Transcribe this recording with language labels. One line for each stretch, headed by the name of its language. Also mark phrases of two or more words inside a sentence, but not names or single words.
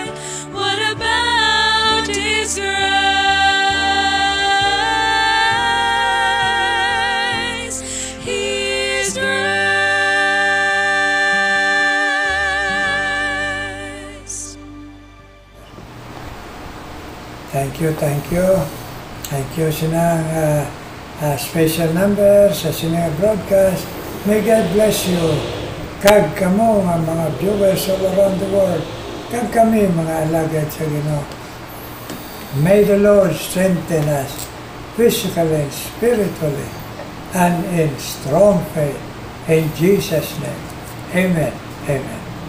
English: What about His grace? His grace. Thank you, thank you. Thank you
Hiligaynon: sinang
English: special number
Hiligaynon: sa sinang broadcast.
English: May God bless you.
Hiligaynon: Kag kamo nga mga
English: viewers all around the world.
Hiligaynon: Kag kami mga alagad sa Ginoo.
English: May the Lord strengthen us physically and spiritually and in strong faith. In Jesus' name. Amen. Amen.